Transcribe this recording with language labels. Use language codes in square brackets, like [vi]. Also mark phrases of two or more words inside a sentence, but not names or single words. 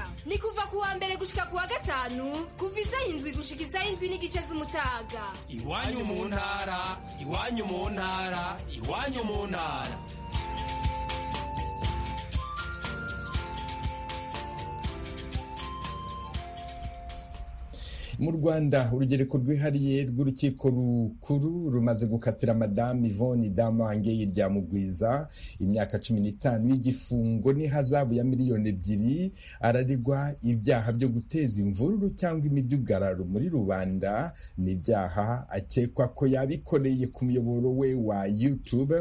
[rn] Ni kuva kuwa mbere gushika kuwa gatanu kuva isaha 7 gushika isaha 7:30 z'umutaga. Iwanyu mu ntara, iwanyu mu ntara, iwanyu mu ntara. [rw] Mu Rwanda urugereko rwihariye rw'urukiko rukuru rumaze gukatira Madame Yvonne Damange Iryamugwiza imyaka 15 y'igifungo n'ihazabu ya miliyoni 2. Araregwa ibyaha byo guteza imvururu cyangwa imidugararo muri rubanda, n'ibyaha akekwa ko yabikoreye ku muyoboro we wa YouTube.